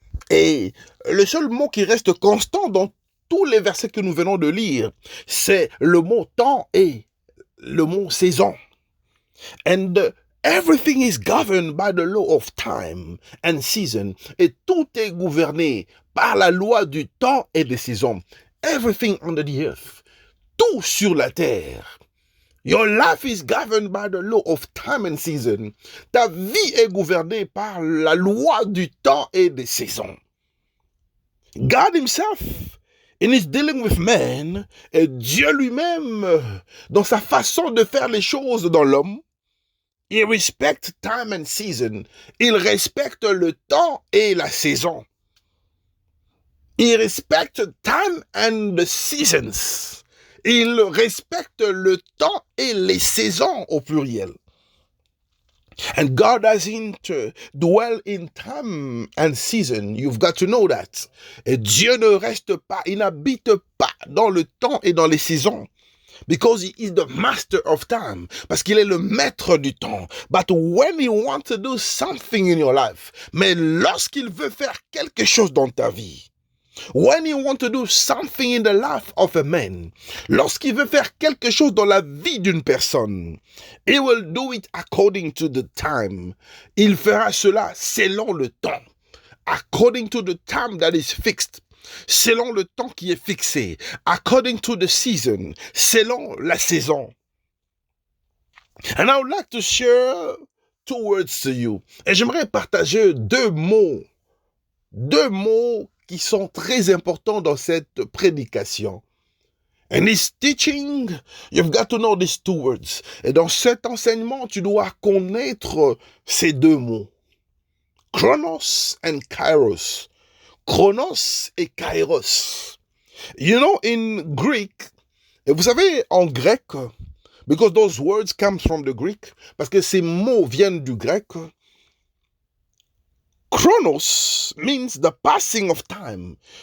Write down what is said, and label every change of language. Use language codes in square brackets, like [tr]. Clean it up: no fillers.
[fr] Et le seul mot qui reste constant dans tous les versets que nous venons de lire, c'est le mot temps et le mot saison. [en] And everything is governed by the law of time and season. [fr] Et tout est gouverné par la loi du temps et des saisons. [en] Everything under the earth. [fr] Tout sur la terre. [en] Your life is governed by the law of time and season. [fr] Ta vie est gouvernée par la loi du temps et des saisons. [en] God himself, in his dealing with man, [fr] et Dieu lui-même, dans sa façon de faire les choses dans l'homme, il respecte [en] time and season. [fr] Il respecte le temps et la saison. Il respecte [en] time and the seasons. [fr] Il respecte le temps et les saisons au pluriel. [en] And God doesn't dwell in time and season. You've got to know that. [fr] Et Dieu ne reste pas, il n'habite pas dans le temps et dans les saisons. [en] Because he is the master of time. [fr] Parce qu'il est le maître du temps. [en] But when he wants to do something in your life, [fr] mais lorsqu'il veut faire quelque chose dans ta vie, [en] when he wants to do something in the life of a man, [fr] lorsqu'il veut faire quelque chose dans la vie d'une personne, [en] he will do it according to the time. [fr] Il fera cela selon le temps. [en] According to the time that is fixed. [fr] Selon le temps qui est fixé. [en] According to the season. [fr] Selon la saison. [en] And I would like to share 2 words to you. [fr] Et j'aimerais partager 2 mots. 2 mots qui sont très importants dans cette prédication. [en] And this teaching, you've got to know these 2 words. [fr] Et dans cet enseignement, tu dois connaître ces 2 mots. [en] Chronos and Kairos. [fr] Chronos et Kairos. [en] You know, in Greek, [fr] et vous savez, en grec, [en] because those words come from the Greek, [fr] parce que ces mots viennent du grec, [en] Chronos means the passing of time.